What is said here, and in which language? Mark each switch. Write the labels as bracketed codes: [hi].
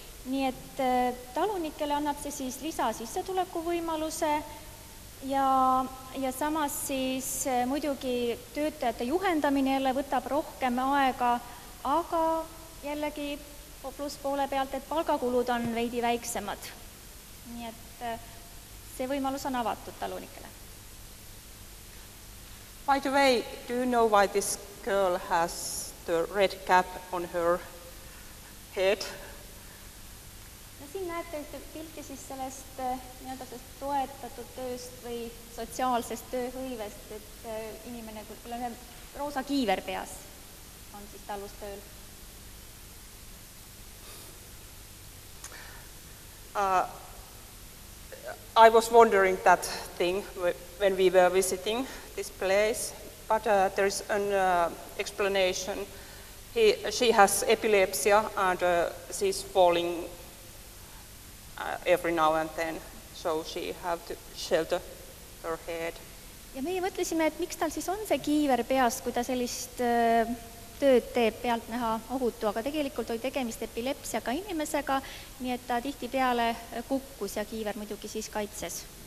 [et] Nii et talunikele annab see siis lisasissetuleku võimaluse ja samas siis muidugi töötajate juhendamine jälle võtab rohkem aega, aga jällegi pluss poole pealt, et palgakulud on veidi väiksemad. Nii et see võimalus on avatud talunikele. [en] By the way, do you know why this girl has the red cap on her head? [et] No, siin näete ühte pilti siis sellest toetatud tööst või sotsiaalsest tööhõivest, et inimene, kui on roosa kiiver peas, on siis talustööl. [en] I was wondering that thing when we were visiting this place, but there is an explanation. She has epilepsy and she's falling every now and then, so she have to shelter her head. [et] Ja meie mõtlesime, et miks tal siis on see kiiver peas, kui ta sellist tööd teeb pealt näha ohutu, aga tegelikult oli tegemist epilepsiaga inimesega, nii et ta tihtipeale kukkus ja kiiver muidugi siis kaitses.